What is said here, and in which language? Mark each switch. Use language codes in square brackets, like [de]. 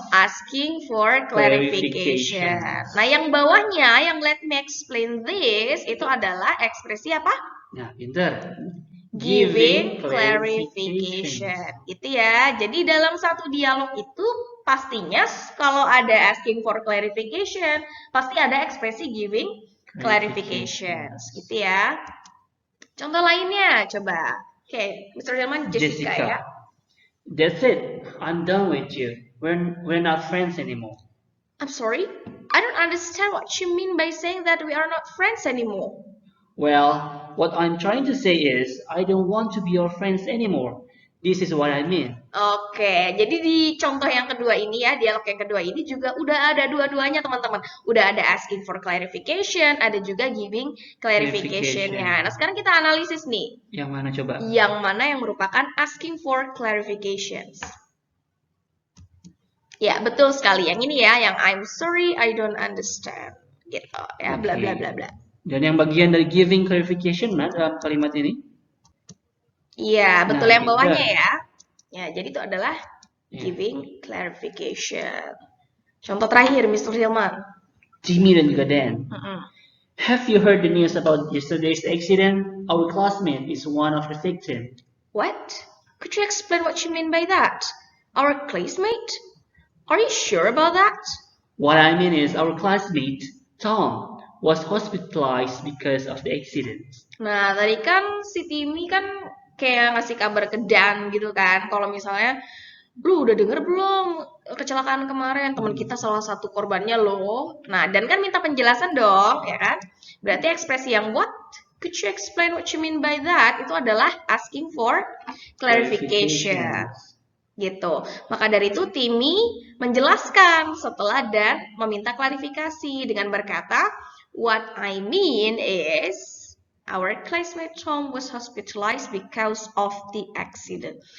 [en] asking for clarification. [id] Nah, yang bawahnya, yang let me explain this, itu adalah ekspresi apa? Nah, Peter. [en] Giving clarification. Gitu ya. [id] Jadi dalam satu dialog itu pastinya kalau ada asking for clarification, pasti ada ekspresi giving clarifications. Gitu ya. Contoh lainnya coba. Oke, Mr. Hilman, Jessica ya. [en] That's it. I'm done with you. We're not friends anymore. I'm sorry? I don't understand what you mean by saying that we are not friends anymore. Well, what I'm trying to say is, I don't want to be your friends anymore. This is what I mean. [id] Oke, jadi di contoh yang kedua ini ya, dialog yang kedua ini juga udah ada dua-duanya teman-teman. Udah ada asking for clarification, ada juga giving clarification-nya. Nah, sekarang kita analisis nih. Yang mana coba? Yang mana yang merupakan asking for clarifications. Ya, betul sekali. Yang ini ya, yang I'm sorry, I don't understand. Gitu ya, bla bla bla bla. Dan yang bagian dari giving clarification mana dalam kalimat ini? Iya, betul yang bawahnya ya. Ya, jadi itu adalah giving clarification. Contoh terakhir, Mr. Hilman. Jimmy dan juga Dan. [en] Have you heard the news about yesterday's accident? Our classmate is one of the victims. What? Could you explain what you mean by that? Our classmate? Are you sure about that? What I mean is our classmate, Tom, was hospitalized because of the accident. [id] Nah, tadi kan si Timmy kan kayak ngasih kabar ke Dan gitu kan. Kalau misalnya, lu udah denger belum kecelakaan kemarin? Teman kita salah satu korbannya loh. Nah, Dan kan minta penjelasan dong, ya kan? Berarti ekspresi yang what? [en] Could you explain what you mean by that? [id] Itu adalah asking for clarification. Gitu. Maka dari itu Timmy menjelaskan setelah Dan meminta klarifikasi dengan berkata, what I mean is our classmate Tom was hospitalized because of the accident.